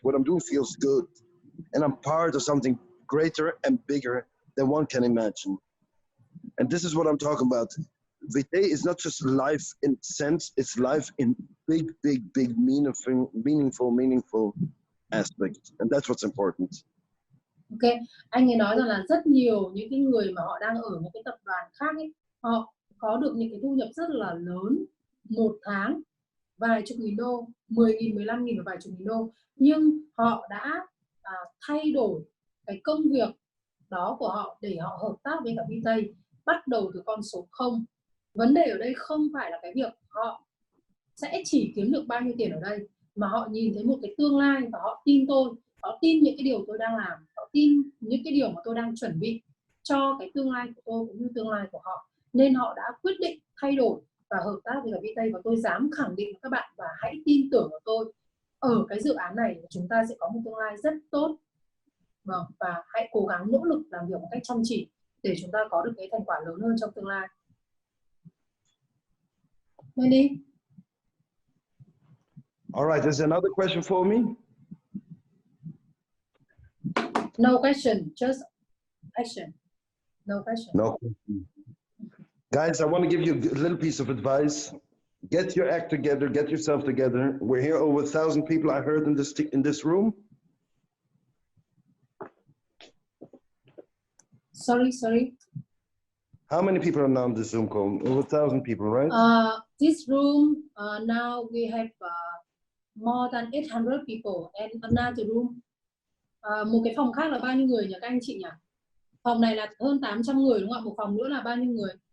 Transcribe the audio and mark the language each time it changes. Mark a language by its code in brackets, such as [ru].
[en] What I'm doing feels good. And I'm part of something greater and bigger than one can imagine. And this is what I'm talking about. VITAE is not just life in sense, it's life in big, meaningful aspect, and that's what's important. [vi] Ok, anh ấy nói rằng là rất nhiều những cái người mà họ đang ở những cái tập đoàn khác ấy, họ có được những cái thu nhập rất là lớn một tháng, vài chục nghìn đô, 10.000, 15.000 và vài chục nghìn đô, nhưng họ đã thay đổi cái công việc đó của họ để họ hợp tác với cả VITAE, bắt đầu từ con số 0. Vấn đề ở đây không phải là cái việc họ sẽ chỉ kiếm được bao nhiêu tiền ở đây, mà họ nhìn thấy một cái tương lai và họ tin tôi, họ tin những cái điều tôi đang làm, họ tin những cái điều mà tôi đang chuẩn bị cho cái tương lai của tôi cũng như tương lai của họ, nên họ đã quyết định thay đổi và hợp tác với cả VITAE. Và tôi dám khẳng định với các bạn, và hãy tin tưởng vào tôi, ở cái dự án này chúng ta sẽ có một tương lai rất tốt. Vâng, và hãy cố gắng nỗ lực làm việc một cách chăm chỉ để chúng ta có được cái thành quả lớn hơn trong tương lai. [en] Mendy. All right, is there another question for me? No question, just action. No question. No question. Guys, I want to give you a little piece of advice. Get your act together, get yourself together. We're here over 1,000 people, I heard, in this room. Sorry. How many people are now in this Zoom call? Over 1,000 people, right? This room, now we have more than 800 people, and another room. [vi] Một cái phòng khác là bao nhiêu người nhỉ các anh chị nhỉ? Phòng này là hơn 800 người đúng không ạ? Một phòng nữa là bao nhiêu người?